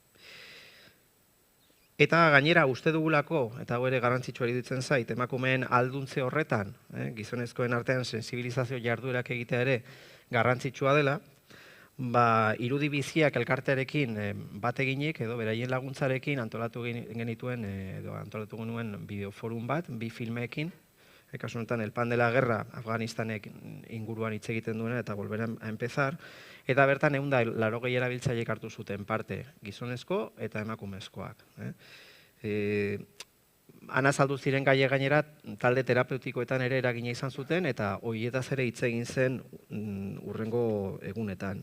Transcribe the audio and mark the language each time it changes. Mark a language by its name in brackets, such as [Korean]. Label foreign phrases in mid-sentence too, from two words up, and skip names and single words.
[Basque] Eta gainera uste dugulako, eta ere garrantzitsua iruditzen zait, emakumeen alduntze horretan, gizonezkoen artean sensibilizazio jarduerak egitea ere garrantzitsua dela, irudi biziak elkartearekin bat eginik edo beraien laguntzarekin antolatu genituen edo antolatu genuen bideoforum bat, bi filmeekin, kasu honetan El pan de la guerra, Afganistanek inguruan hitz egiten duena eta volver a empezar, eta bertan 180 erabiltzaileek hartu zuten parte, gizonezko eta emakumezkoak. Han azaldu ziren gaie gainera talde terapeutikoetan ere eragina izan zuten eta horietaz ere hitz egin zen hurrengo egunetan.